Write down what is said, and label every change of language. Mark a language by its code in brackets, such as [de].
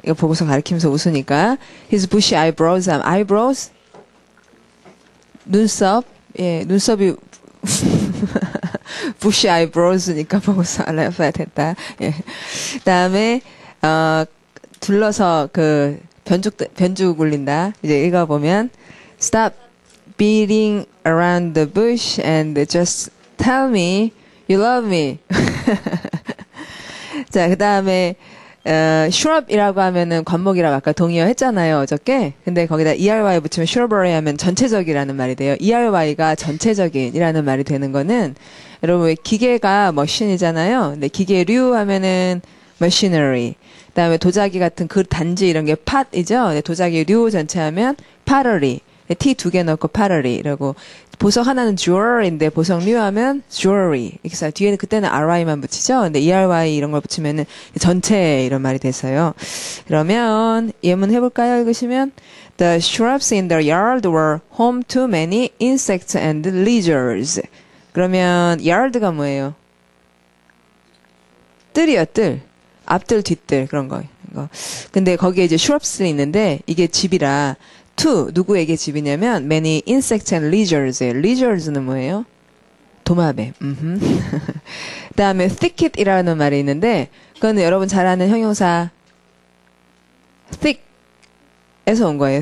[ko] 이거 보고서 가리키면서 웃으니까 [en] his bushy eyebrows. [ko] eyebrows 눈썹. 예, 눈썹이 bushy eyebrows니까 보고서 [en] laugh at [ko] 했다. 예. 그다음에 둘러서 그 변죽 울린다. 이제 읽어보면 [en] stop beating around the bush and just tell me you love me. [ko] 자, 그다음에 shrub이라고 하면은 관목이라고 아까 동의어 했잖아요, 어저께. 근데 거기다 ERY 붙이면 shrubbery 하면 전체적이라는 말이 돼요. ERY가 전체적인이라는 말이 되는 거는, 여러분, 기계가 머신이잖아요. 근데 기계류 하면은 machinery. 그 다음에 도자기 같은 그 단지 이런 게 팟이죠. 도자기류 전체 하면 pottery. T 두 개 넣고 pottery. 이라고. 보석 하나는 jewelry인데 보석류 하면 jewelry. 그래서 뒤에는 그때는 ry만 붙이죠. 근데 ERY 이런 걸 붙이면은 전체 이런 말이 됐어요. 그러면 예문 해볼까요? 읽으시면 [en] The shrubs in the yard were home to many insects and lizards. [ko] 그러면 yard가 뭐예요? 뜰이요, 뜰. 앞뜰, 뒷뜰 그런 거. 근데 거기에 이제 shrubs는 있는데 이게 집이라 to 누구에게 집이냐면 [en] many insects and lizards. [ko] lizards는 뭐예요? 도마뱀. 그다음에 thicket이라는 말이 있는데 그거는 여러분 잘 아는 형용사 thick에서 온 거예요.